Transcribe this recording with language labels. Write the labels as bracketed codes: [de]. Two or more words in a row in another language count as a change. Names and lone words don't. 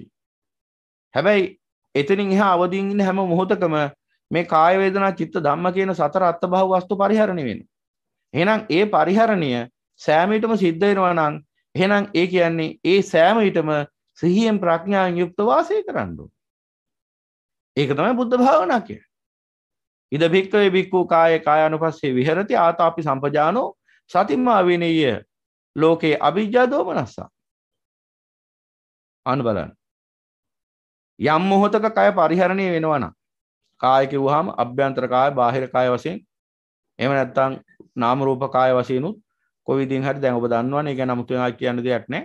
[si] හැබැයි එතනින් එහා අවදීන් ඉන්න හැම මොහොතකම මේ කාය වේදනා චිත්ත ධම්ම කියන සතර අත්භව වස්තු පරිහරණය වෙනවා. එහෙනම් ඒ පරිහරණය සෑම විටම සිද්ධ වෙනවා නම් එහෙනම් ඒ කියන්නේ ඒ සෑම විටම සිහියෙන් ප්‍රඥාවෙන් යුක්ත වාසය කරන්න ඕන. ඒක තමයි බුද්ධ භාවනා කියන්නේ. [pi] ඉද භික්ඛවේ භික්ඛු කායේ කායානුපස්සේ විහෙරති ආතාපි සම්පජානෝ සතිම්මා විනේය ලෝකේ අවිජ්ජා දෝමනස්සා. [si] අන්න බලන්න. යම් මොහොතක කය පරිහරණය වෙනවා නම් කාය කිව්වහම අභ්‍යන්තර කාය බාහිර කාය වශයෙන් එහෙම නැත්නම් නාම රූප කාය වශයෙන් උත් කොයි විදිහින් හරි දැන් ඔබ දන්නවනේ ඒක නමුත් කියන්න දෙයක් නැහැ.